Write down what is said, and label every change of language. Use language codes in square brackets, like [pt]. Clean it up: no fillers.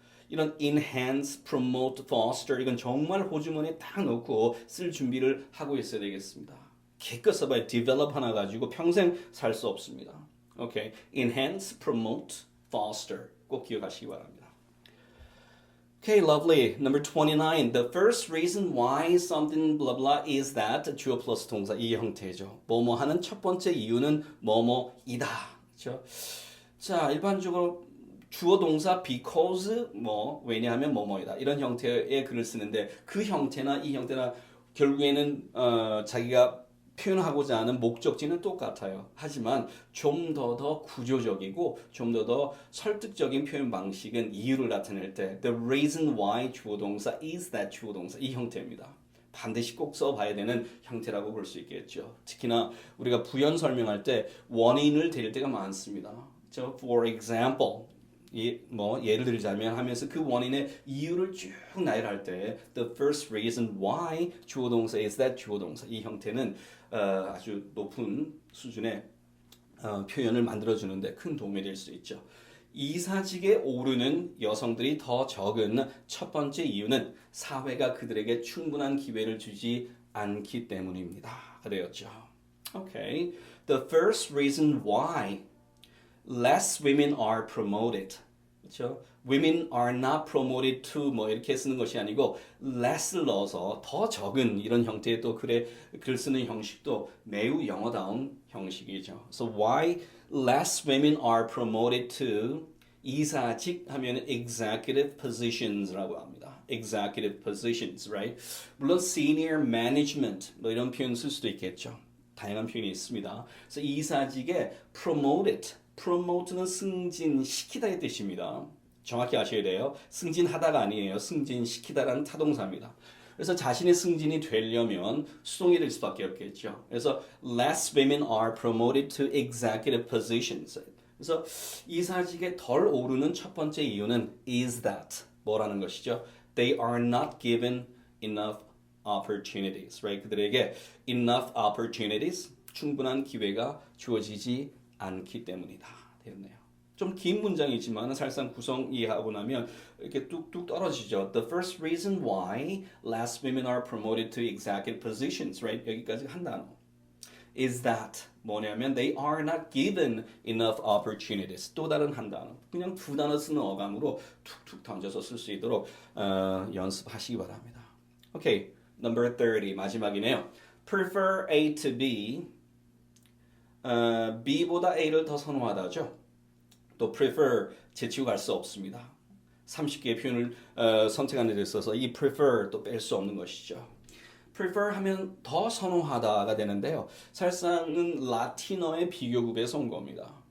[ko] 이런 [en] enhance, promote, foster [ko] 이건 정말 호주머니에 딱 넣고 쓸 준비를 하고 있어야 되겠습니다. 기껏 써봐야 develop 하나 가지고 평생 살 수 없습니다. [en] Okay. [ko] Enhance, promote, foster 꼭 기억하시기 바랍니다. [en] Okay, lovely. Number 29. The first reason why something blah blah is that [ko] 주어 플러스 동사 이 형태죠. 뭐뭐 하는 첫 번째 이유는 뭐뭐이다. 그렇죠? 자, 일반적으로 주어 동사 because 뭐 왜냐하면 뭐뭐이다 이런 형태의 글을 쓰는데 그 형태나 이 형태나 결국에는 자기가 표현하고자 하는 목적지는 똑같아요. 하지만 좀 더 구조적이고 좀 더 설득적인 표현 방식은 이유를 나타낼 때 [en] the reason why [ko] 주어 동사 [en] is that [ko] 주어 동사 이 형태입니다. 반드시 꼭 써봐야 되는 형태라고 볼 수 있겠죠. 특히나 우리가 부연 설명할 때 원인을 대릴 때가 많습니다. 저 [en] for example [ko] 예를 들자면 하면서 그 원인의 이유를 쭉 나열할 때 [en] the first reason why [ko] 주어 동사 [en] is that [ko] 주어 동사 이 형태는 아주 높은 수준의 표현을 만들어주는데 큰 도움이 될 수 있죠. 이사직에 오르는 여성들이 더 적은 첫 번째 이유는 사회가 그들에게 충분한 기회를 주지 않기 때문입니다. 그랬죠. [en] Okay. The first reason why less women are promoted. [ko] 그렇죠? [en] Women are not promoted to [ko] 뭐 이렇게 쓰는 것이 아니고 less를 넣어서 더 적은 이런 형태의 또 글 쓰는 형식도 매우 영어다운 형식이죠. [en] So why less women are promoted to [ko] 이사직 하면 [en] executive positions라고 합니다. executive positions, right? [ko] 물론 senior management 뭐 이런 표현 쓸 수도 있겠죠. 다양한 표현이 있습니다. 그래서 이사직에 promote는 승진시키다의 뜻입니다. 정확히 아셔야 돼요. 승진하다가 아니에요. 승진시키다라는 타동사입니다. 그래서 자신의 승진이 되려면 수동이 될 수밖에 없겠죠. 그래서 [en] less women are promoted to executive positions. [ko] 그래서 이사직에 덜 오르는 첫 번째 이유는 [en] is that [ko] 뭐라는 것이죠? [en] They are not given enough opportunities, right? [ko] 그들에게 [en] enough opportunities, [ko] 충분한 기회가 주어지지 않기 때문이다. 되었네요. 좀 긴 문장이지만 사실상 구성 이해하고 나면 이렇게 뚝뚝 떨어지죠. [en] The first reason why less women are promoted to executive positions, right? [ko] 여기까지 한 단어. [en] Is that [ko] 뭐냐면 [en] they are not given enough opportunities. [ko] 또 다른 한 단어. 그냥 두 단어 쓰는 어감으로 툭툭 던져서 쓸 수 있도록 연습하시기 바랍니다. [en] Okay, number 30 [ko] 마지막이네요. [en] Prefer A to B. [ko] B보다 A를 더 선호하다죠. 또 prefer 제치고 갈 수 없습니다. 30개의 표현을 선택하는 데 있어서 이 prefer 또 뺄 수 없는 것이죠. prefer 하면 더 선호하다가 되는데요. 사실상은 라틴어의 비교급에서 온 겁니다.